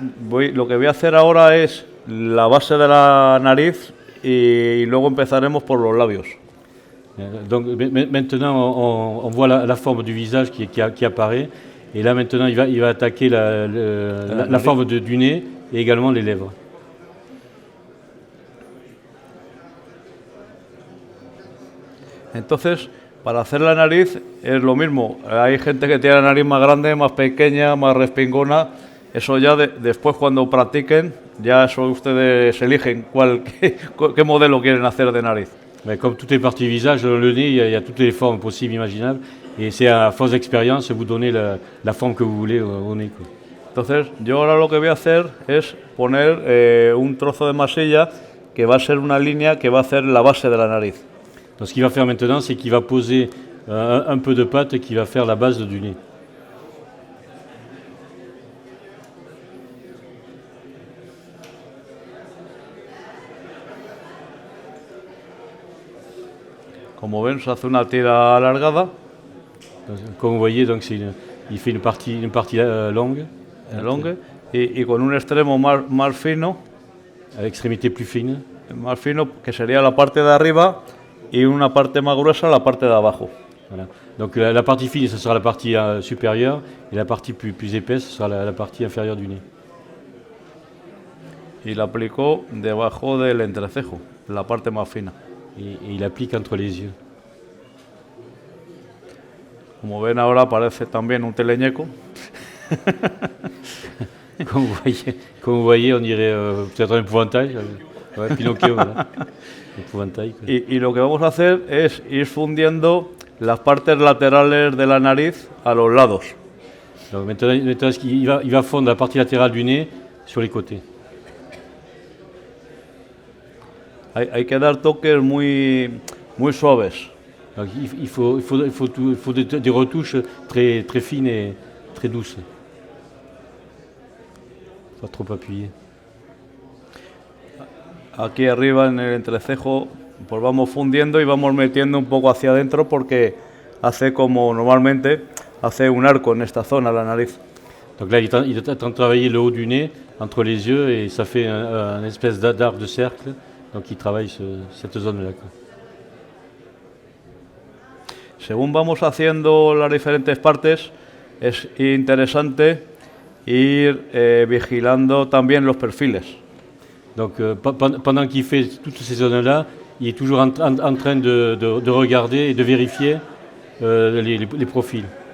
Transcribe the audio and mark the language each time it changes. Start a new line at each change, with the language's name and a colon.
Spanish: Lo que voy a hacer ahora es la base de la nariz y luego empezaremos por los labios.
French: Donc maintenant, on voit la forme du visage qui apparaît, et là maintenant, il va attaquer la forme du nez et également les lèvres.
Spanish: Entonces, Para hacer la nariz es lo mismo. Hay gente que tiene la nariz más grande, más pequeña, más respingona. Eso ya después cuando practiquen, ya eso ustedes eligen qué modelo quieren hacer de nariz.
French: Mais comme toutes les parties du visage, dans le nez, il y a toutes les formes possibles, imaginables. Et c'est à force d'expérience, vous donnez la forme que vous voulez au nez, quoi.
Spanish: Entonces, yo ahora lo que voy a hacer es poner un trozo de masilla que va a ser una línea que va a hacer la base de la nariz.
French: Donc ce qu'il va faire maintenant, c'est qu'il va poser un peu de pâte qui va faire la base du nez.
Spanish: Como ven, se hace una tira alargada,
French: Donc, comme vous voyez, donc il fait une partie longue, longue,
Spanish: y con un extremo más fino,
French: à l'extrémité plus fine.
Spanish: que sería la parte de arriba, y una parte más gruesa, la parte de abajo.
French: Voilà. Donc la partie fine, ce sera la partie supérieure, et la partie plus épaisse, ce sera la partie inférieure du nez.
Spanish: Y la aplicó debajo del entrecejo, la parte más fina.
French: Et il applique entre les yeux.
Spanish: Como ven ahora parece también un teleñeco.
French: Comme vous voyez, on dirait peut-être un épouvantail. Ouais, Pinocchio, voilà. Épouvantail, quoi.
Spanish: Y lo que vamos a hacer es ir fundiendo las partes laterales de la nariz a los lados.
French: Donc maintenant il va fondre la partie latérale du nez sur les côtés.
Spanish: Hay que dar toques muy suaves.
French: Donc il faut des retouches très fines et très douces. Pas trop appuyer.
Spanish: Aquí arriba en el entrecejo pues vamos fundiendo y vamos metiendo un poco hacia adentro porque hace como normalmente hace un arco en esta zona la nariz.
French: Donc là il est en train de travailler le haut du nez entre les yeux et ça fait une espèce d'arc de cercle. Donc il travaille cette zone-là, quoi.
Spanish: Según vamos haciendo las diferentes partes, es interesante ir vigilando también los perfiles.
French: Donc pendant qu'il fait toutes ces zones-là, il est toujours en train de regarder et de vérifier les profils.